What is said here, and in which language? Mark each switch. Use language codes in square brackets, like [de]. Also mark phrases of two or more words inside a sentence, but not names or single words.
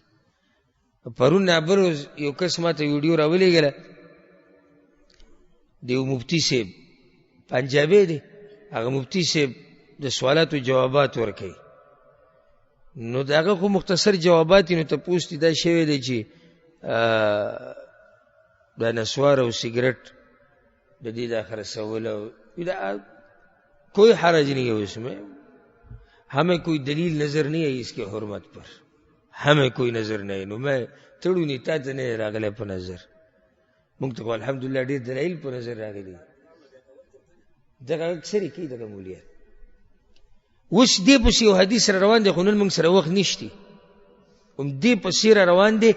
[ps] پرون نابروز یو کس ما ته ویډیو راولېږله، د یو مفتي صاحب پنجابی دی، هغه مفتي صاحب د سوالاتو جوابات ورکوي، نو د هغه خو مختصر جوابات نو تپوس دي دا شوی دی چې دا نسوار او سیګریټ د دې دا خرڅول او [ur] کوئی حرج نہیں ہے اس میں، ہمیں کوئی دلیل نظر نہیں ہے اس کے حرمت پر، ہمیں کوئی نظر نہیں. [ps] نو میں تړو نه تا ته نه راغلی په نظر، موږ ته الحمدلله ډېر دلایل په نظر راغلي. دغه اکثرې کوي دغه مولیان. اوس دې پسې یو حدیث را روان دی، خو نن موږ سره وخت نشته، هم دې پسې را روان دی.